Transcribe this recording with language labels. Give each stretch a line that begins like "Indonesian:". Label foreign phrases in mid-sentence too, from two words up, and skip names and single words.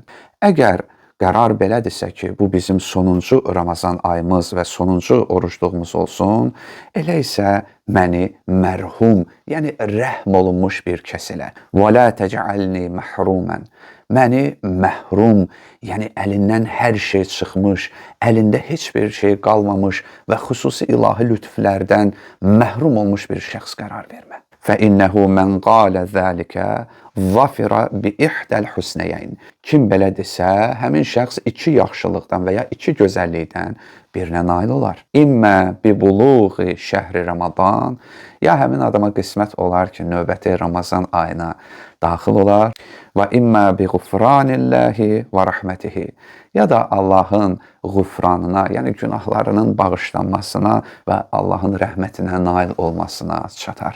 Azerbaijani: Əgər qərar belədirsə ki, bu bizim sonuncu Ramazan ayımız və sonuncu orucluğumuz olsun, elə isə məni mərhum, yəni rəhm olunmuş bir kəs elə.
Arabic: ولا تجعلني محروما.
Azerbaijani: Məni məhrum, yəni əlindən hər şey çıxmış, əlində heç bir şey qalmamış və xüsusi ilahi lütflərdən məhrum olmuş bir şəxs qərar vermə.
Arabic: فَإِنَّهُ مَنْ قَالَ ذَٰلِكَ ظَفِرَ بِإِحْدَى الْحُسْنَيَيْنِ.
Azerbaijani: Kim belə desə, həmin şəxs iki yaxşılıqdan və ya iki gözəllikdən birinə nail olar.
Arabic: إما ببلوغ شهر رمضان,
Azerbaijani: ya həmin adama qismət olar ki, növbəti Ramazan ayına daxil olar.
Arabic: وإما بغفران الله ورحمته,
Azerbaijani: ya da Allahın ğufranına, yəni günahlarının bağışlanmasına və Allahın rəhmətinə nail olmasına çatar.